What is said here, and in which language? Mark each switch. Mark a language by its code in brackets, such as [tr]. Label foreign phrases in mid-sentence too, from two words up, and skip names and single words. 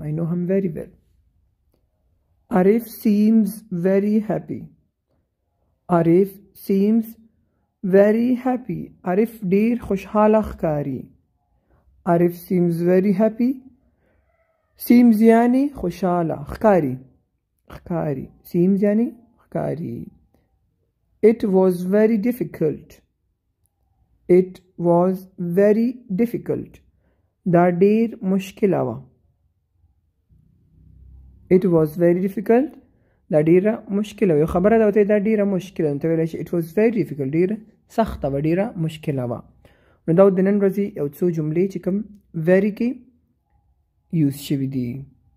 [en] I know him very well. Arif seems very happy. Arif seems very happy. [ps] Arif ډیر خوشحاله ښکاري. [en] Arif seems very happy. [ps] seems یعنی خوشحاله. ښکاري ښکاري. seems یعنی ښکاري. [en] It was very difficult. It was very difficult. [ps] دا ډیر مشکله وه. [en] It was very difficult. [ps] دا ډیره مشکله وه. یو خبره ده ورته دا ډیره مشکله ده، ته ویلی شي [en] it was very difficult. [ps] ډیره سخته وه، ډیره مشکله وه. نو دا د نن ورځې یو څو جملې چې کوم very کې یوز شوي دي.